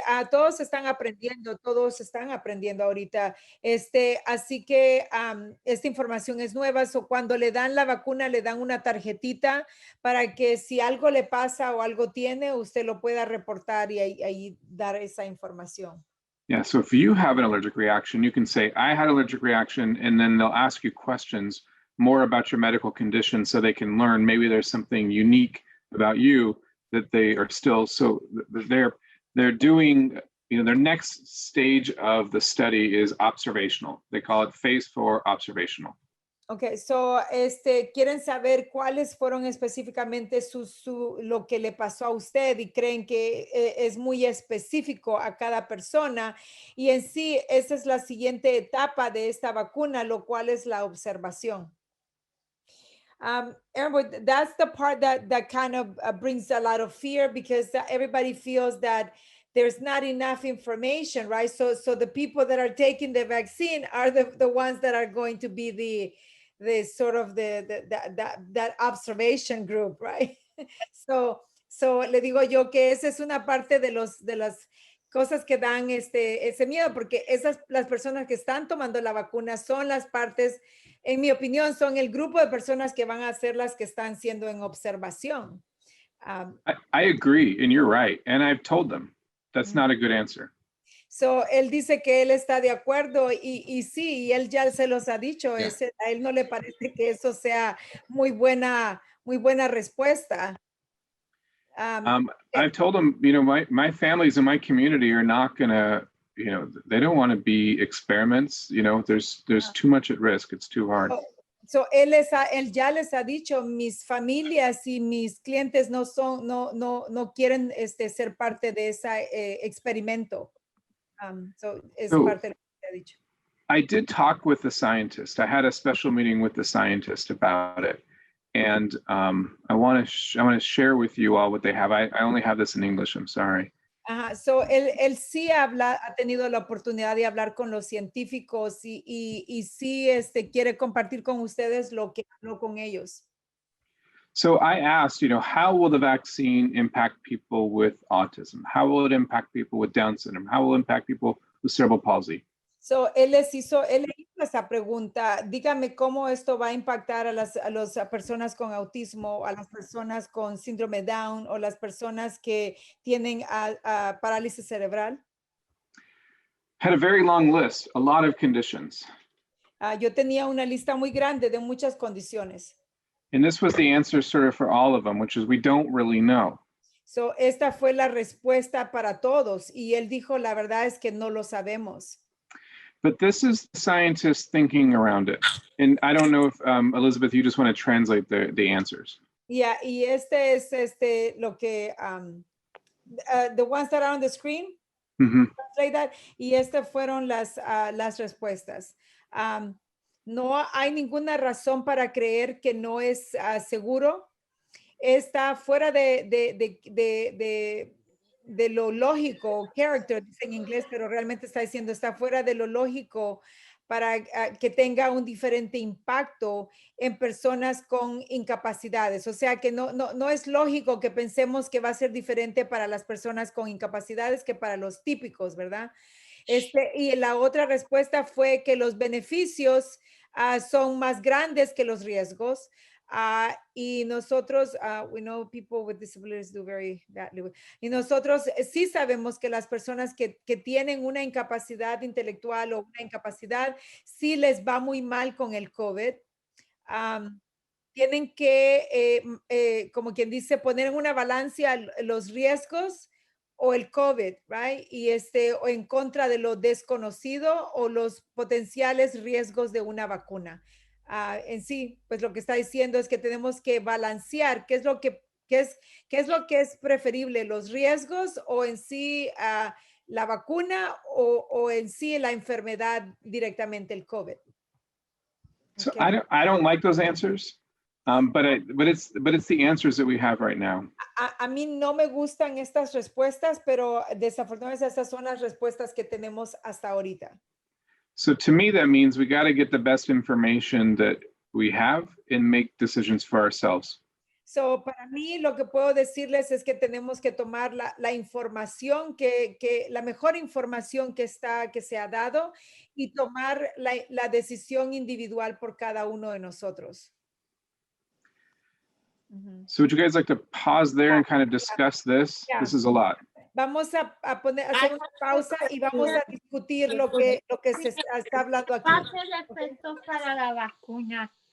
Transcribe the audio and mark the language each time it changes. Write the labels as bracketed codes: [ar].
[es] Todos están aprendiendo ahorita. Así que esta información es nueva. So, cuando le dan la vacuna, le dan una tarjetita para que si algo le pasa o algo tiene, usted lo pueda reportar y ahí dar esa información. [en] Yeah, so if you have an allergic reaction, you can say, I had an allergic reaction, and then they'll ask you questions more about your medical condition so they can learn maybe there's something unique about you that they are still, so they're doing, you know, their next stage of the study is observational. They call it phase 4 observational. [es] Okay, so quieren saber cuáles fueron específicamente lo que le pasó a usted y creen que es muy específico a cada persona y en sí esa es la siguiente etapa de esta vacuna, lo cual es la observación. [en] Aaron, that's the part that kind of brings a lot of fear because everybody feels that there's not enough information, right? So the people that are taking the vaccine are the ones that are going to be the sort of that observation group, right? [es] So le digo yo que esa es una parte de las cosas que dan ese miedo porque las personas que están tomando la vacuna son las partes, en mi opinión, son el grupo de personas que van a ser las que están siendo en observación. [en] I agree, and you're right. And I've told them that's not a good answer. [es] So, él dice que él está de acuerdo y sí, y él ya se los ha dicho. [en] Yeah. [es] A él no le parece que eso sea muy buena respuesta. [en] I've told them, you know, my families and my community are not going to, you know, they don't want to be experiments. You know, there's too much at risk. It's too hard. [es] So él ya les ha dicho, mis familias y mis clientes no quieren ser parte de ese experimento. So es parte de lo que ha dicho. [en] I did talk with the scientist. I had a special meeting with the scientist about it. And I want to share with you all what they have. I only have this in English. I'm sorry. [es] So él sí ha tenido la oportunidad de hablar con los científicos y sí quiere compartir con ustedes lo que habló con ellos. [en] So I asked, you know, how will the vaccine impact people with autism? How will it impact people with Down syndrome? How will it impact people with cerebral palsy? [es] So él le hizo esa pregunta, dígame cómo esto va a impactar a las personas con autismo, a las personas con síndrome Down o las personas que tienen parálisis cerebral. [en] Had a very long list, a lot of conditions. [es] Yo tenía una lista muy grande de muchas condiciones. [en] And this was the answer sort of for all of them, which is we don't really know. [es] So esta fue la respuesta para todos y él dijo, la verdad es que no lo sabemos. [en] But this is the scientists thinking around it. And I don't know if, Elizabeth, you just want to translate the answers. Yeah, [es] y es lo que, [en] the ones that are on the screen, translate that, [es] y fueron las respuestas. No hay ninguna razón para creer que no es seguro. Está fuera de lo lógico, character, dice en inglés, pero realmente está diciendo, está fuera de lo lógico para que tenga un diferente impacto en personas con incapacidades. O sea, que no es lógico que pensemos que va a ser diferente para las personas con incapacidades que para los típicos, ¿verdad? Y la otra respuesta fue que los beneficios son más grandes que los riesgos. Y nosotros, [en] we know people with disabilities do very badly. [es] Y nosotros sí sabemos que las personas que tienen una incapacidad intelectual o una incapacidad, sí les va muy mal con el COVID. Tienen que, como quien dice, poner en una balanza los riesgos o el COVID, right? Y o en contra de lo desconocido o los potenciales riesgos de una vacuna. En sí, pues lo que está diciendo es que tenemos que balancear qué es lo que ¿Qué es lo que es preferible, los riesgos o en sí la vacuna o en sí la enfermedad directamente, el COVID? [en] So Okay. I don't like those answers, but it's the answers that we have right now. [es] A mí no me gustan estas respuestas, pero desafortunadamente estas son las respuestas que tenemos hasta ahorita. [en] So to me, that means we got to get the best information that we have and make decisions for ourselves. [es] So, para mí lo que puedo decirles es que tenemos que tomar la información, la mejor información que se ha dado y tomar la decisión individual por cada uno de nosotros. [en] So would you guys like to pause there and kind of discuss this? Yeah. This is a lot. [es] Vamos a hacer una pausa y vamos a discutir lo que se está hablando aquí. Pase el efecto para la vacuna.